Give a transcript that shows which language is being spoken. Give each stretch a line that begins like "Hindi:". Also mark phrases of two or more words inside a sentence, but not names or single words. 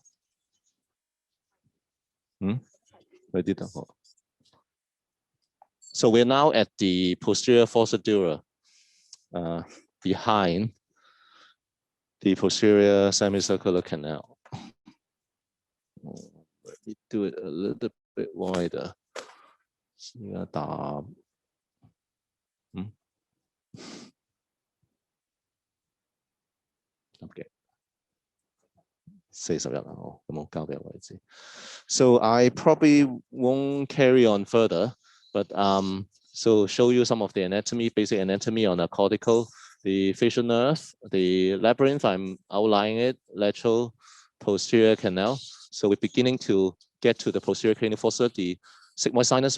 English: So we're now at the posterior fossa dura, behind the posterior semicircular canal. Let me do it a little bit wider. Okay.
Cantonese: 41啦，咁我交俾位置。
English: So I probably won't carry on further, but so show you some of the anatomy, basic anatomy on the cortical, the facial nerve, the labyrinth. I'm outlining it, lateral, posterior canal. So we're beginning to get to the posterior cranial fossa, the sigmoid sinus.